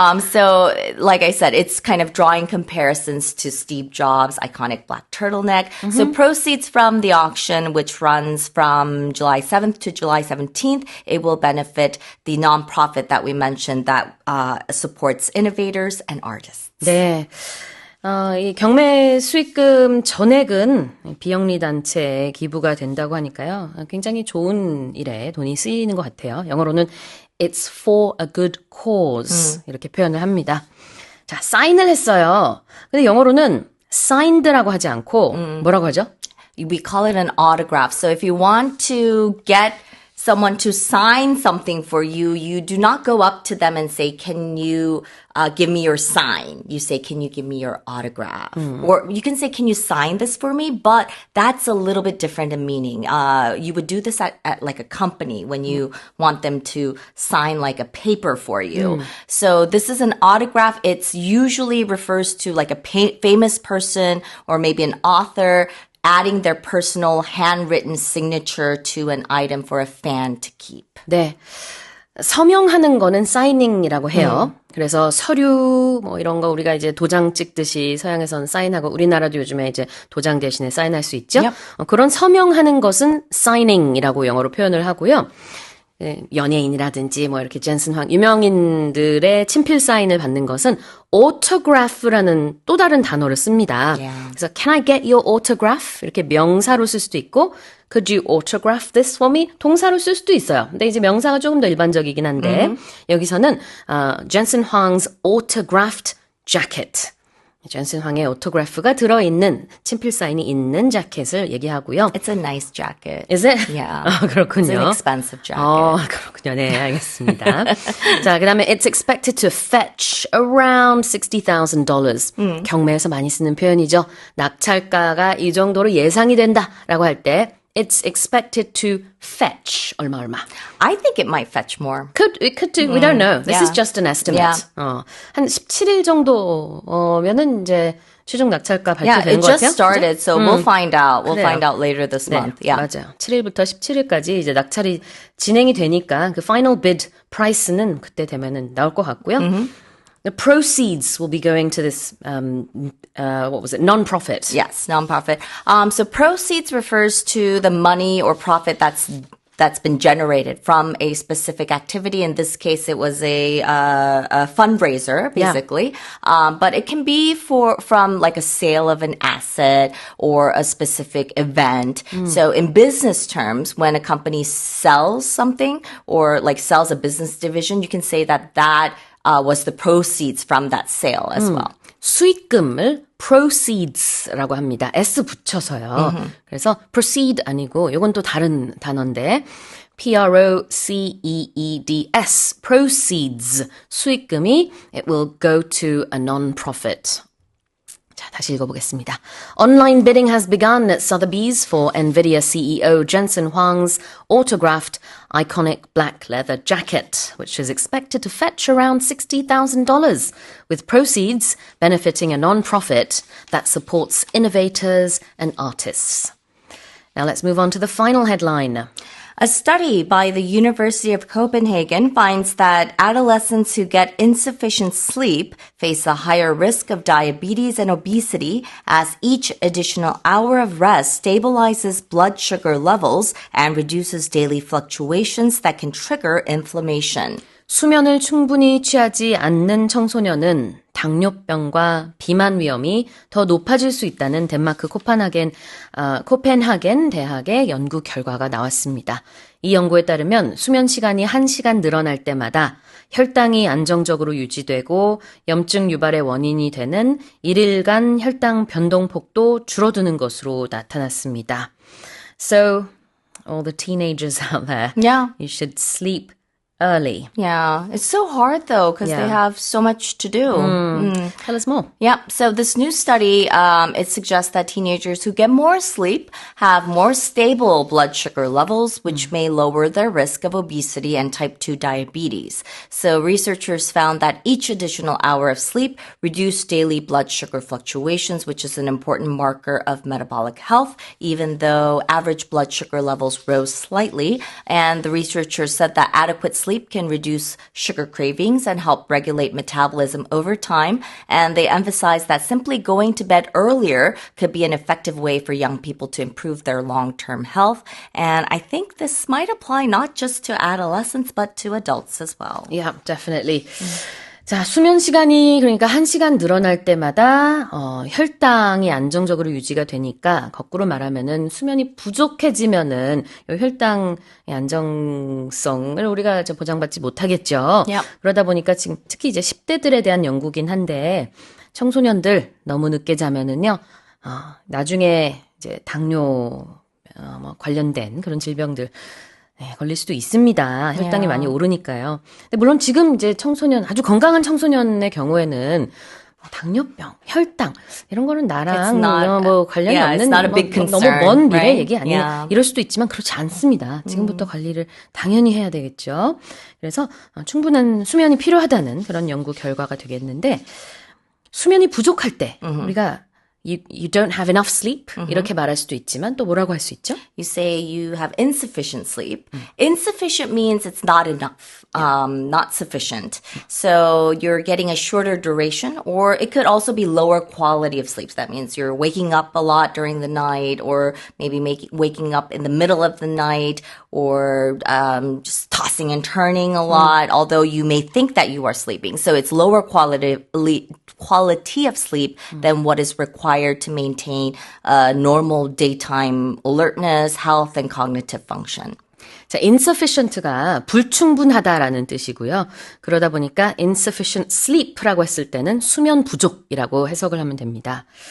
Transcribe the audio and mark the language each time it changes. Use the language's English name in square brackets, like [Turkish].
[English] So, like I said, it's kind of drawing comparisons to Steve Jobs' iconic black turtleneck. So proceeds from the auction, which runs from July 7th to July 17th, it will benefit the nonprofit that we mentioned that supports innovators and artists. [Korean] 네. 이 경매 수익금 전액은 비영리 단체에 기부가 된다고 하니까요. 굉장히 좋은 일에 돈이 쓰이는 것 같아요. 영어로는 [English] It's for a good cause [Korean] 이렇게 표현을 합니다. 자, 사인을 했어요. 근데 영어로는 signed라고 하지 않고 뭐라고 하죠? [English] We call it an autograph. So if you want to get someone to sign something for you, you do not go up to them and say, can you give me your sign? You say, can you give me your autograph? Or you can say, can you sign this for me? But that's a little bit different in meaning. You would do this at like a company when you want them to sign like a paper for you. So this is an autograph. It's usually refers to like a famous person or maybe an author adding their personal handwritten signature to an item for a fan to keep. [Korean] 네. 서명하는 거는 사이닝이라고 해요. 그래서 서류 뭐 이런 거 우리가 이제 도장 찍듯이 서양에서는 사인하고 우리나라도 요즘에 이제 도장 대신에 사인할 수 있죠. [English] Yep. [Korean] 그런 서명하는 것은 signing이라고 영어로 표현을 하고요. 연예인이라든지 뭐 이렇게 젠슨 황 유명인들의 친필 사인을 받는 것은 autograph라는 또 다른 단어를 씁니다. [English] Yeah. [Korean] 그래서 [English] can I get your autograph? [Korean] 이렇게 명사로 쓸 수도 있고 [English] could you autograph this for me? [Korean] 동사로 쓸 수도 있어요. 근데 이제 명사가 조금 더 일반적이긴 한데 여기서는 [English] Jensen Huang's autographed jacket. [Korean] 젠슨 황의 오토그래프가 들어있는 친필 사인이 있는 자켓을 얘기하고요. [English] It's a nice jacket. Is it? Yeah. [Korean] 그렇군요. [English] It's an expensive jacket. [Korean] 그렇군요. 네, 알겠습니다. 자, 그다음에 [English] it's expected to fetch around $60,000. [Korean] 경매에서 많이 쓰는 표현이죠. 낙찰가가 이 정도로 예상이 된다라고 할 때 [English] it's expected to fetch [Korean] 얼마. [English] I think it might fetch more. It could do. We don't know. This is just an estimate. Yeah. [Korean] 한 17일 정도면은 이제 최종 낙찰가 [English] Yeah, [Korean] 발표되는 [English] it [Korean] 것 [English] just started, so we'll find out. We'll [Korean] 그래요. [English] find out later this [Korean] 네, [English] month. Yeah. [Korean] 맞아요. 7일부터 17일까지 이제 낙찰이 진행이 되니까 그 [English] final bid price [Korean] 는 그때 되면은 나올 것 같고요. [English] The proceeds will be going to this, what was it, non-profit. Yes, nonprofit. So proceeds refers to the money or profit that's been generated from a specific activity. In this case, it was a fundraiser, basically. But it can be from like a sale of an asset or a specific event. So in business terms, when a company sells something or like sells a business division, you can say that was the proceeds from that sale as well. [Korean] 수익금을 proceeds라고 합니다. S 붙여서요. 그래서 proceed 아니고 이건 또 다른 단어인데 proceeds, proceeds, 수익금이 [English] it will go to a non-profit. [Korean] 자, 다시 읽어보겠습니다. [English] Online bidding has begun at Sotheby's for NVIDIA CEO Jensen Huang's autographed iconic black leather jacket, which is expected to fetch around $60,000, with proceeds benefiting a non-profit that supports innovators and artists. Now let's move on to the final headline. A study by the University of Copenhagen finds that adolescents who get insufficient sleep face a higher risk of diabetes and obesity as each additional hour of rest stabilizes blood sugar levels and reduces daily fluctuations that can trigger inflammation. [Korean] 수면을 충분히 취하지 않는 청소년은 당뇨병과 비만 위험이 더 높아질 수 있다는 덴마크 코펜하겐 대학의 연구 결과가 나왔습니다. 이 연구에 따르면 수면 시간이 1시간 늘어날 때마다 혈당이 안정적으로 유지되고 염증 유발의 원인이 되는 1일간 혈당 변동폭도 줄어드는 것으로 나타났습니다. [English] So, all the teenagers out there, Yeah. you should sleep early. Yeah. It's so hard though because they Yeah. have so much to do. Tell us more. Yeah. So this new study, it suggests that teenagers who get more sleep have more stable blood sugar levels, which may lower their risk of obesity and type 2 diabetes. So researchers found that each additional hour of sleep reduced daily blood sugar fluctuations, which is an important marker of metabolic health, even though average blood sugar levels rose slightly. And the researchers said that adequate sleep can reduce sugar cravings and help regulate metabolism over time. And they emphasize that simply going to bed earlier could be an effective way for young people to improve their long-term health. And I think this might apply not just to adolescents, but to adults as well. Yeah, definitely. [Korean] 자, 수면 시간이 그러니까 1시간 늘어날 때마다 혈당이 안정적으로 유지가 되니까 거꾸로 말하면은 수면이 부족해지면은 이 혈당의 안정성을 우리가 보장받지 못하겠죠. Yep. 그러다 보니까 지금 특히 이제 10대들에 대한 연구긴 한데 청소년들 너무 늦게 자면은요. 나중에 이제 당뇨 관련된 그런 질병들 네, 걸릴 수도 있습니다. 혈당이 많이 오르니까요. 근데 물론 지금 이제 청소년, 아주 건강한 청소년의 경우에는 당뇨병, 혈당 이런 거는 나랑 관련이 [English] it's [Korean] 없는 [English] not a big [Korean] 너무 [English] concern, [Korean] 먼 미래 [English] right? [Korean] 얘기 아니에요. [English] Yeah. [Korean] 이럴 수도 있지만 그렇지 않습니다. 지금부터 관리를 당연히 해야 되겠죠. 그래서 충분한 수면이 필요하다는 그런 연구 결과가 되겠는데 수면이 부족할 때 우리가 [English] You don't have enough sleep [Korean] 이렇게 말할 수도 있지만 또 뭐라고 할 수 있죠? [English] You say you have insufficient sleep. Insufficient means it's not enough, not sufficient. So you're getting a shorter duration, or it could also be lower quality of sleep. That means you're waking up a lot during the night, or maybe waking up in the middle of the night, or just tossing and turning a lot, although you may think that you are sleeping. So it's lower quality of sleep than what is required to maintain normal daytime alertness, health, and cognitive function. [Korean] 자, insufficient가 불충분하다라는 뜻이고요. 그러다 보니까 insufficient sleep라고 했을 때는 수면 부족이라고 해석을 하면 됩니다.